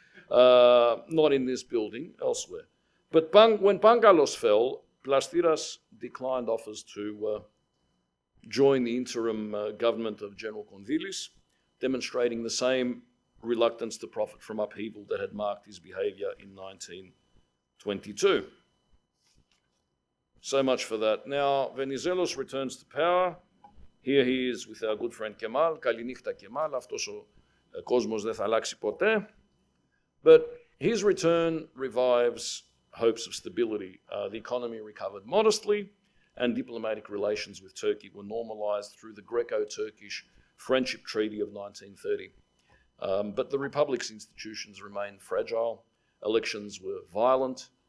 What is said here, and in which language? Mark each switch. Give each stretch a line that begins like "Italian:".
English: Not in this building, elsewhere. But when Pangalos fell, Plastiras declined offers to join the interim government of General Kondylis, demonstrating the same reluctance to profit from upheaval that had marked his behavior in 1922. So much for that. Now, Venizelos returns to power. Here he is with our good friend Kemal.
Greek: Kalinniou Kemal, αυτός ο κόσμος δεν θα αλλάξει ποτέ.
English: But his return revives hopes of stability. The economy recovered modestly, and diplomatic relations with Turkey were normalized through the Greco-Turkish Friendship Treaty of 1930. But the Republic's institutions remained fragile. Elections were violent.